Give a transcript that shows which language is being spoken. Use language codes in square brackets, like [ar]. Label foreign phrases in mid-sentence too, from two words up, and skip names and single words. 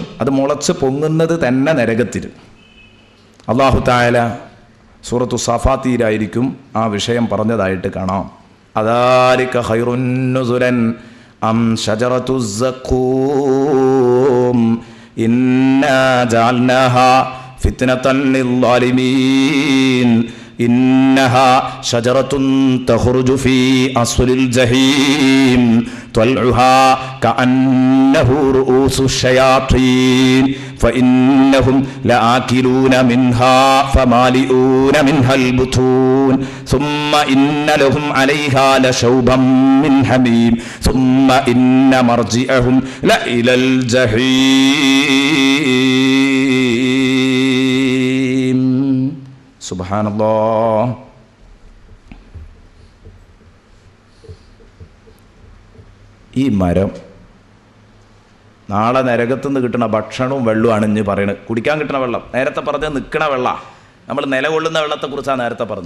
[ml] അത് മുളച്ചു പൊങ്ങുന്നത് തന്നെ നരകത്തിൽ. [ar] الله تعالى [ml] സൂറത്തു സാഫാത്തിയിലായിരിക്കും ആ വിഷയം പറഞ്ഞതായിട്ട് കാണാം. [ar] أذلك خير نزلا أم شجرة الزقوم إنا جعلناها فتنة ലിൽസാലിമീൻ إنها شجرة تخرج في أصل الجحيم طلعها كأنه رؤوس الشياطين فإنهم لآكلون منها فمالئون منها البطون ثم إن لهم عليها لشوبا من حميم ثم إن مرجعهم لإلى الجحيم. [ml] സുബ്ഹാനല്ലാഹ്. ഈ മരം നാളെ നരകത്തുനിന്ന് കിട്ടുന്ന ഭക്ഷണവും വെള്ളമാണ് ഇഞ്ഞ് പറയണത്. കുടിക്കാൻ കിട്ടുന്ന വെള്ളം, നേരത്തെ പറഞ്ഞത് നിൽക്കണ വെള്ളം, നമ്മൾ നിലകൊള്ളുന്ന വെള്ളത്തെക്കുറിച്ചാണ് നേരത്തെ പറഞ്ഞത്.